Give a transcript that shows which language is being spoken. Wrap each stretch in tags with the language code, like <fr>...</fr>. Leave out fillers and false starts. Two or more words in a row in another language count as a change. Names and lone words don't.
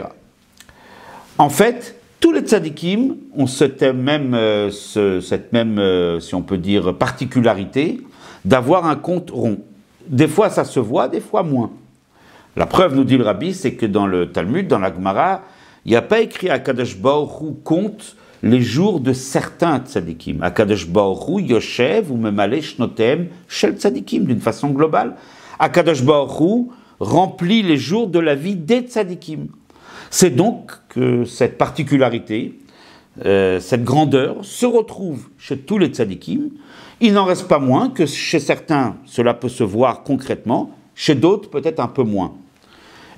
<fr>En fait, tous les tzadikim ont cette même, si on peut dire, particularité d'avoir un compte rond. Des fois, ça se voit, des fois moins. La preuve, nous dit le Rabbi, c'est que dans le Talmud, dans la Gemara, il n'y a pas écrit</fr> <he>הקדוש ברוך הוא</he> <fr>compte les jours de certains tzadikim.</fr> <he>הקדוש ברוך הוא יושב וממלא שנותיהם של צדיקים,</he> <fr>d'une façon globale.</fr> <he>הקדוש ברוך הוא</he> <fr>remplit les jours de la vie des tzadikim. C'est donc que cette particularité, cette grandeur, se retrouve chez tous les tzadikim. Il n'en reste pas moins que chez certains, cela peut se voir concrètement, chez d'autres, peut-être un peu moins.</fr>